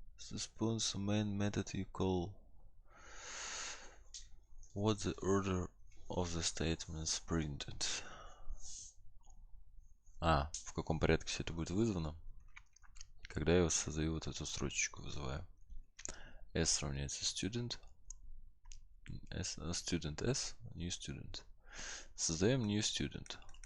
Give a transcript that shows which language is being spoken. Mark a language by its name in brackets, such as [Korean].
[English] Response main method you call. What's the order of the statements printed? [Russian] В каком порядке все это будет вызвано? Когда я создаю вот эту строчечку, вызываю. S равняется student. Student S, new student. Создаем new student.